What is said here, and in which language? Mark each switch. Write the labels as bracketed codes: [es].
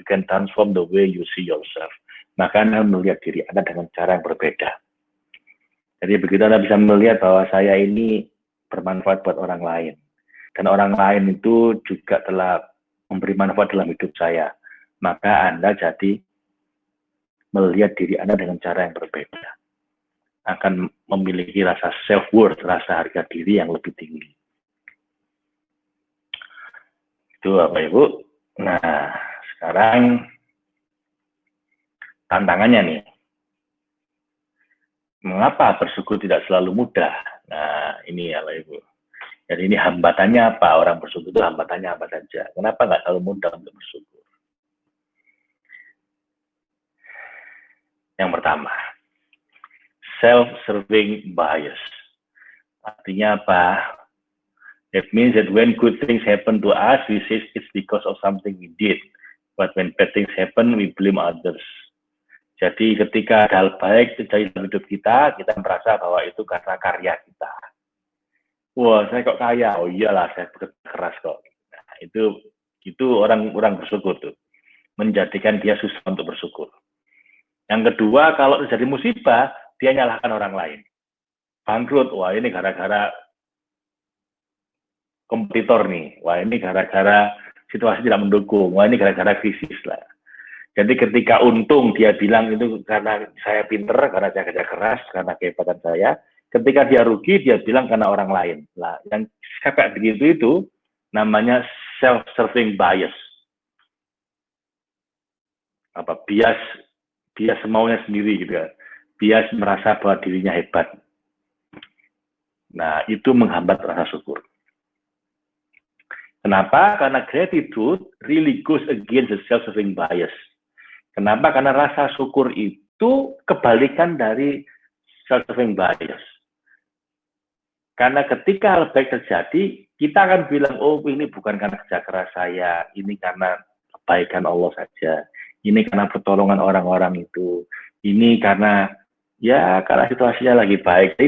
[en] You can transform the way you see yourself. [id] Maka Anda melihat diri Anda dengan cara yang berbeda. Jadi begitu Anda bisa melihat bahwa saya ini bermanfaat buat orang lain. Dan orang lain itu juga telah memberi manfaat dalam hidup saya. Maka Anda jadi melihat diri Anda dengan cara yang berbeda. Akan memiliki rasa self-worth, rasa harga diri yang lebih tinggi. Itu Bapak Ibu. Nah, sekarang tantangannya nih. Mengapa bersyukur tidak selalu mudah? Nah, ini ya Bapak Ibu. Jadi ini hambatannya apa? Orang bersyukur itu hambatannya apa saja? Kenapa nggak selalu mudah untuk bersyukur? Yang pertama, self-serving bias. Artinya apa? [en] It means that when good things happen to us, we say it's because of something we did. But when bad things happen, we blame others. [id] Jadi ketika ada hal baik terjadi dalam hidup kita merasa bahwa itu karena karya kita. Wah, saya kok kaya? Oh iyalah, saya bekerja keras kok. Nah, itu orang bersyukur tuh. Menjadikan dia susah untuk bersyukur. Yang kedua, kalau terjadi musibah, dia nyalahkan orang lain. Bangkrut, wah ini gara-gara kompetitor nih. Wah ini gara-gara situasi tidak mendukung. Wah ini gara-gara krisis lah. Jadi ketika untung dia bilang itu karena saya pinter, karena saya kerja keras, karena kehebatan saya. Ketika dia rugi, dia bilang karena orang lain. Nah, yang kayak begitu itu namanya self-serving bias. Apa bias semaunya sendiri gitu ya. Bias merasa bahwa dirinya hebat. Nah, itu menghambat rasa syukur. Kenapa? [en] Karena gratitude really goes against the self-serving bias. [id] Kenapa? Karena rasa syukur itu kebalikan dari self-serving bias. Karena ketika hal baik terjadi, kita akan bilang, oh ini bukan karena kerja keras saya, ini karena kebaikan Allah saja, ini karena pertolongan orang-orang itu, ini karena situasinya lagi baik.